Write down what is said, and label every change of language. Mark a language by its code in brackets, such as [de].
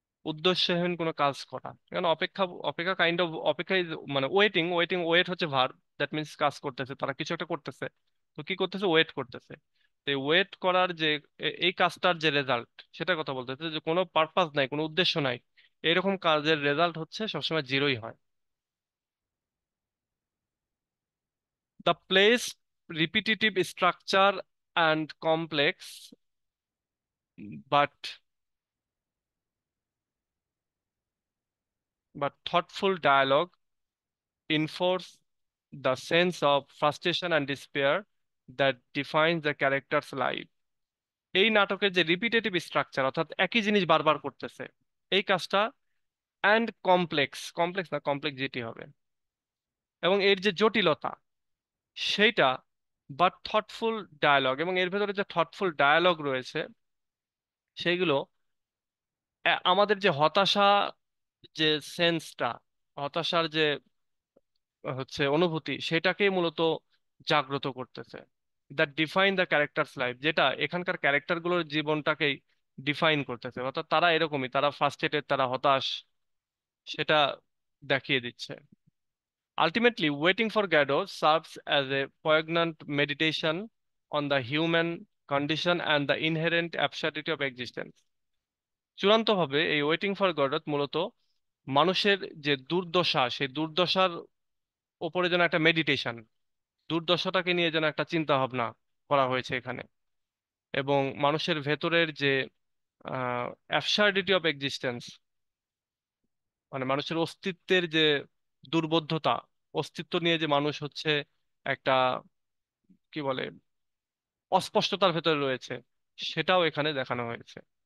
[bn] উদ্দেশ্যহীন কোনো কাজ করা। কারণ অপেক্ষা, অপেক্ষা কাইন্ড অফ অপেক্ষা মানে ওয়েটিং, ওয়েট হচ্ছে ভার্ব, [en] that means [bn] কাজ করতেছে, তারা কিছু একটা করতেছে। তো কি করতেছে? ওয়েট করতেছে। তো ওয়েট করার যে এই কাজটার যে রেজাল্ট, সেটার কথা বলতেছে, যে কোনো পারপাস নাই, কোনো উদ্দেশ্য নাই, এরকম কাজের রেজাল্ট হচ্ছে সবসময় জিরোই হয়। [en] The place repetitive structure and complex but thoughtful dialogue enforce the sense of frustration and despair that defines the character's life. [bn] এই নাটকের যে রিপিটেটিভ স্ট্রাকচার, অর্থাৎ একই জিনিস বারবার করতেছে, এই কাজটা, অ্যান্ড কমপ্লেক্স, কমপ্লেক্স না কমপ্লেক্সিটি হবে, এবং এর যে জটিলতা সেইটা, [en] but thoughtful dialogue, [bn] এবং এর ভেতরে যে থটফুল ডায়ালগ রয়েছে সেইগুলো আমাদের যে হতাশা, যে সেন্সটা, হতাশার যে হচ্ছে অনুভূতি, সেটাকেই মূলত জাগ্রত করতেছে। [en] that define the character's life, [bn] যেটা এখানকার ক্যারেক্টার গুলোর জীবনটাকেই ডিফাইন করতেছে, অর্থাৎ তারা এরকমই, তারা ফ্রাস্ট্রেটেড, তারা হতাশ, সেটা দেখিয়ে দিচ্ছে। [en] Ultimately waiting for Godot serves as a poignant meditation on the human condition and the inherent absurdity of existence. [bn] চূড়ান্তভাবে এই ওয়েটিং ফর গডত মূলত মানুষের যে দুর্দশা, সেই দুর্দশার ওপরে যেন একটা মেডিটেশন, দুর্দশাটাকে নিয়ে যেন একটা চিন্তা ভাবনা করা হয়েছে এখানে, এবং মানুষের ভেতরের যে অ্যাবসার্ডিটি অফ এক্সিস্টেন্স, মানে মানুষের অস্তিত্বের যে দুর্বোধ্যতা, অস্তিত্ব নিয়ে যে মানুষ হচ্ছে একটা, কি বলে, অস্পষ্টতার ভেতরে রয়েছে, সেটাও এখানে দেখানো হয়েছে।